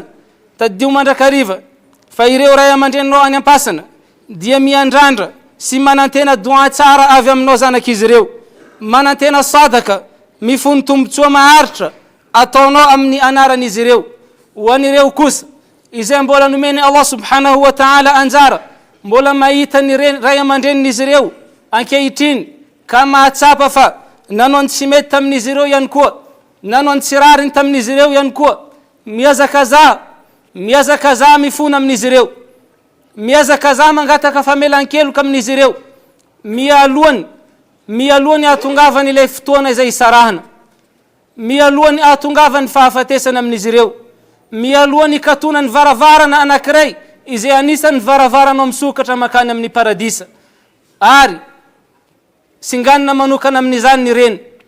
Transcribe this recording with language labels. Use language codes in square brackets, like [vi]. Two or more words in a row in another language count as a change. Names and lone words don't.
[mg] Tadio mandrakariva fa ireo ray aman-drenonao any am-pasana dia miandrandra sy manantena doa tsara avy aminao zanak'izy ireo, manantena sadaka mifono tombontsoa maharitra ataonao amin'ny anaran'izy ireo. Ho an'ireo kosa izay mbola nomeny [ar] الله سبحانه وتعالى [mg] anjara, mbola mahita ny ray aman-drenin'izy ireo ankehitriny ka mahatsapa fa nanao ny tsy mety tamin'izy ireo ihany koa, nanao ny tsy rariny tamin'izy ireo ihany koa, miazakaza mifono amin'izy ireo, miazakaza mangataka famelan-keloka amin'izy ireo, mialohany atongavany ilay fotoana izay isarahana, mialohany atongavany fahafatesana amin'izy ireo, mialohany katonany varavarana anankiray izay anisany varavarana misokatra makany amin'ny paradisa, ary singanina manokana amin'izany ny reny